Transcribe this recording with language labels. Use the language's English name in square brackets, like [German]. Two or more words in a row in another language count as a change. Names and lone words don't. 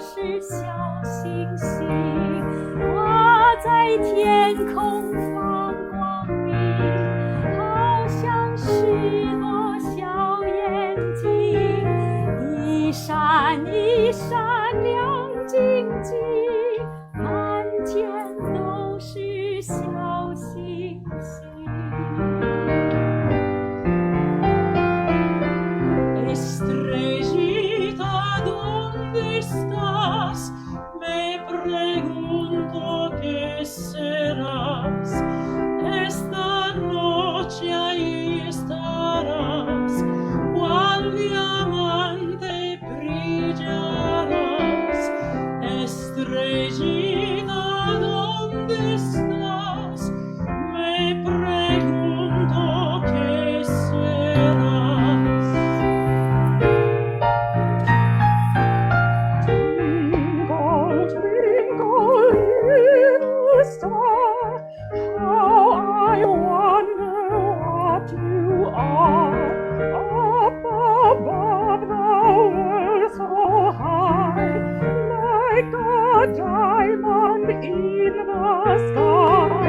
[Chinese] 小星星，挂在天空放光明，好像许多小眼睛，一闪一闪亮晶晶，满天都是小星星。 [Spanish] Estrellita, ¿dónde estás? Me pregunto qué serás. Esta noche ahí estarás, cual diamante brillarás. Estrellita, ¿dónde estás? Me pregunto qué serás. [English] Twinkle, twinkle, little star, how I wonder what you are. Up above the world so high, like a diamond in the sky.